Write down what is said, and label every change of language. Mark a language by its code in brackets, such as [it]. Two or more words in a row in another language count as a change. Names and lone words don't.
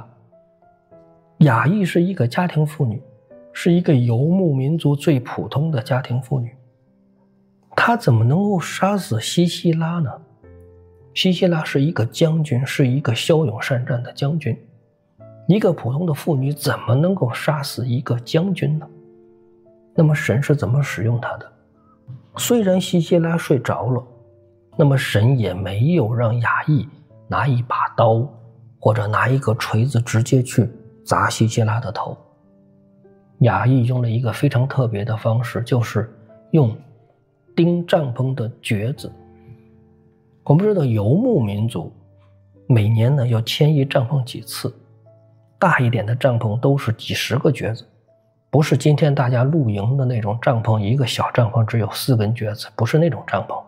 [zh] 雅億是一個家庭婦女，是一個游牧民族最普通的家庭婦女，她怎麼能夠殺死西西拉呢？西西拉是一個將軍，是一個驍勇善戰的将軍，一個普通的婦女怎麼能夠殺死一個將軍呢？那麼神是怎麼使用她的？雖然西西拉睡着了， 那麼神也沒有讓亞裔拿一把刀或者拿一个錘子直接去砸希西拉的头。亞裔用了一个非常特別的方式，就是用釘帳篷的橛子。我們知道游牧民族每年呢要遷移帳篷幾次，大一點的帳篷都是幾十個橛子，不是今天大家露營的那種帳篷，一個小帳篷只有4根橛子，不是那種帳篷。